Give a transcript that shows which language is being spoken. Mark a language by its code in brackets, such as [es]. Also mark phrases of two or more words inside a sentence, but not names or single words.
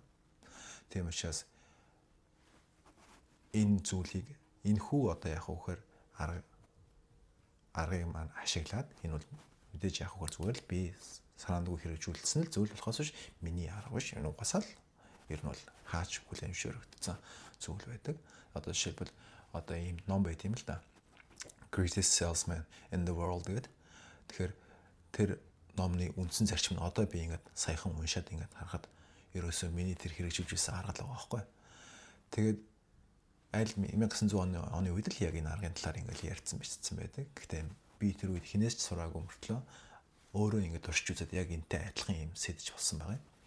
[mn] Тийм учраас энэ зүйлийг энэхүү одоо яг үхээр аргыг маань ашиглаад энэ бол мэдээж яг үгээр зүгээр л би санаандгүй хэрэгжүүлсэн л зүйл болохоос биш миний арга биш энэ угасаал ер нь бол хаач хүлэмжшөөрөгдсөн зүйл байдаг. Одоо жишээлбэл одоо ийм ном байт юм л да. Greatest Salesman in the World гэдэг. Тэгэхээр тэр номны үндсэн зарчим нь одоо би ингээд саяхан уншаад ингээд харахад ерөөсөө миний тэр хэрэгжүүлж байсан арга л байгаа байхгүй. Тэгээд аль 1900 оны үед л яг энэ аргын талаар ингээд ярьсан бичсэн байдаг. Гэхдээ би тэр үед хинээс ч сураагүй мөртлөө өөрөө ингээд туршиж үзээд яг энтэй адилхан юм сэдэж болсон байгаа юм.